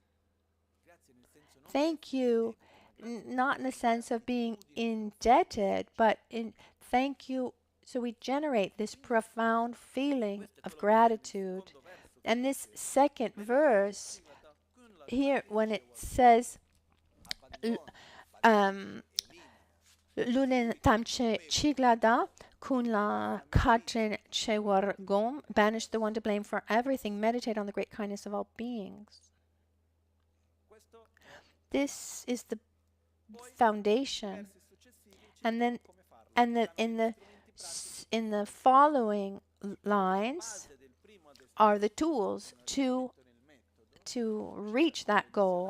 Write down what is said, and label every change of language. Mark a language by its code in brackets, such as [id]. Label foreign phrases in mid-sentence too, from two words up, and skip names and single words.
[en] Thank you, not in the sense of being indebted, but in thank you. So we generate this profound feeling of gratitude. And this second verse here, when it says, [bo] Lulen tamche chiglada kun la katrin chewar gom, [en] banish the one to blame for everything, meditate on the great kindness of all beings. This is the foundation. And then in the following lines are the tools to reach that goal.